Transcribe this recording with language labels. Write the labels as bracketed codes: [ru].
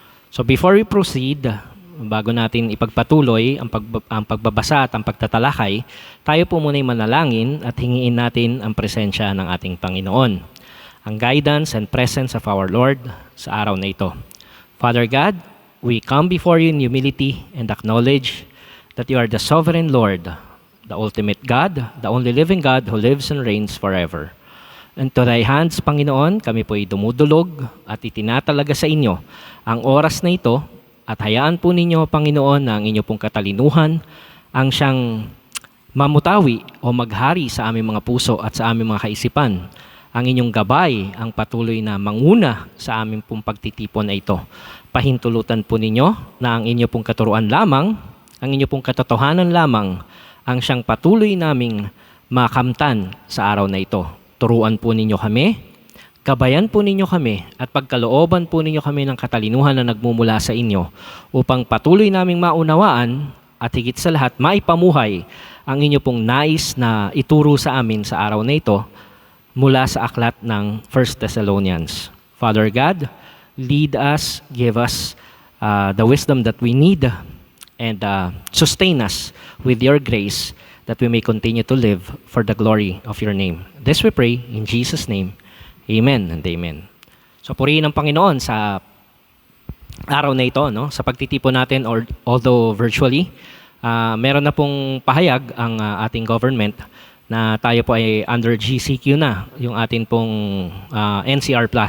[en] So before we proceed, [tl] bago natin ipagpatuloy ang pagbabasa at ang pagtatalakay, tayo po muna'y manalangin at hingiin natin ang presensya ng ating Panginoon, ang [en] guidance and presence of our Lord [tl] sa araw na ito. [en] Father God, we come before you in humility and acknowledge that you are the sovereign Lord, the ultimate God, the only living God who lives and reigns forever. And to thy hands, [tl] Panginoon, kami po ay dumudulog at itinatalaga sa inyo ang oras na ito at hayaan po ninyo, Panginoon, na ang inyo pong katalinuhan ang siyang mamutawi o maghari sa aming mga puso at sa aming mga kaisipan. Ang inyong gabay ang patuloy na manguna sa aming pong pagtitipon na ito. Pahintulutan po ninyo na ang inyo pong katuruan lamang, ang inyo pong katotohanan lamang ang siyang patuloy naming makamtan sa araw na ito. Turuan po ninyo kami, gabayan po ninyo kami, at pagkalooban po ninyo kami ng katalinuhan na nagmumula sa inyo upang patuloy naming maunawaan at higit sa lahat maipamuhay ang inyo pong nais na ituro sa amin sa araw na ito mula sa aklat ng 1 Thessalonians. [en] Father God, lead us, give us the wisdom that we need, and sustain us with your grace that we may continue to live for the glory of your name. This we pray in Jesus' name. Amen and amen. [tl] So purihin ang Panginoon sa araw na ito, no? Sa pagtitipon natin, although virtually, meron na pong pahayag ang ating government na tayo po ay under GCQ na, yung atin pong NCR+.